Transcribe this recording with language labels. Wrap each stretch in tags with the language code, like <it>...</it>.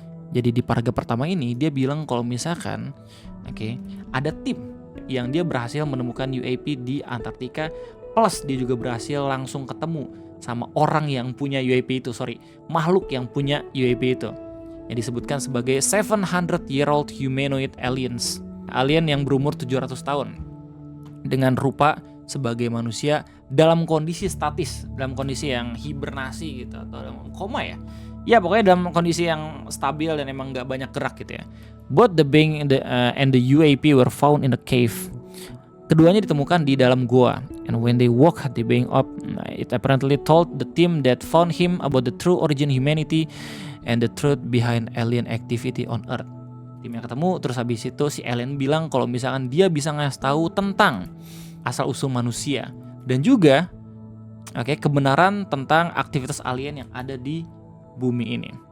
<id>Jadi di paragraf pertama ini dia bilang kalau misalkan ada tim yang dia berhasil menemukan UAP di Antartika, plus dia juga berhasil langsung ketemu sama orang yang punya UAP itu, makhluk yang punya UAP itu, yang disebutkan sebagai</id> <en>700-year-old humanoid aliens,</en> <id>alien yang berumur 700 tahun dengan rupa sebagai manusia dalam kondisi statis, dalam kondisi yang hibernasi gitu atau dalam koma ya. Ya pokoknya dalam kondisi yang stabil dan emang nggak banyak gerak gitu ya.</id> <en>Both the being and the UAP were found in a cave.</en> <id>Keduanya ditemukan di dalam gua.</id> <en>And when they woke the being up, it apparently told the team that found him about the true origin humanity and the truth behind alien activity on Earth.</en> <id>Timnya ketemu, terus habis itu si alien bilang kalau misalkan dia bisa ngasih tahu tentang asal-usul manusia dan juga kebenaran tentang aktivitas alien yang ada di bumi ini.</id>